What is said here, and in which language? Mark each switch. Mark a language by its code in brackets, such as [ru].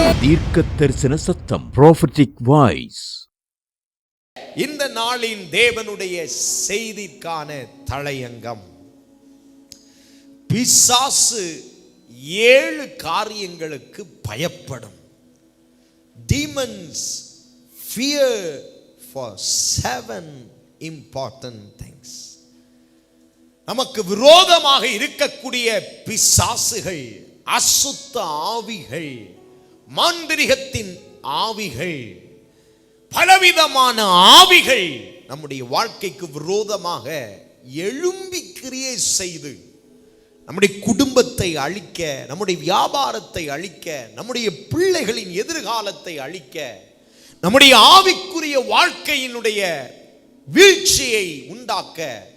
[ta] தீர்க்க தரிசன சத்தம் [en] prophetic voice. [ta] இந்த நாளின் தேவனுடைய செய்திக்கான தலையங்கம், பிசாசு 7 காரியங்களுக்கு பயப்படும். [en] Demons fear for 7 important things. [ta] நமக்கு விரோதமாக இருக்கக்கூடிய பிசாசுகள், அசுத்த ஆவிகள், மாந்திரிகத்தின் ஆவிகள், பலவிதமான ஆவிகள் நம்முடைய வாழ்க்கைக்கு விரோதமாக எழும்பி கிரியை செய்து நம்முடைய குடும்பத்தை அழிக்க, நம்முடைய வியாபாரத்தை அழிக்க, நம்முடைய பிள்ளைகளின் எதிர்காலத்தை அழிக்க, நம்முடைய ஆவிக்குரிய வாழ்க்கையினுடைய வீழ்ச்சியை உண்டாக்க